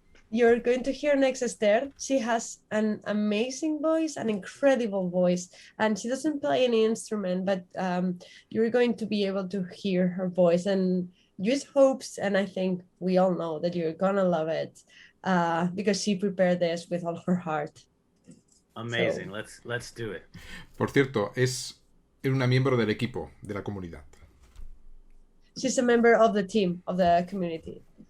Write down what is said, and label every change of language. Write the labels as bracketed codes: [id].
[en] You're going to hear next Esther. She has an amazing voice, an incredible voice, and she doesn't play any instrument, but you're going to be able to hear her voice, and use hopes, and I think we all know that you're gonna love it. Because she prepared this with all her heart. Amazing. So, let's do it. [es] Por cierto, es una miembro del equipo de la comunidad. [en] She's a member of the team, of the community.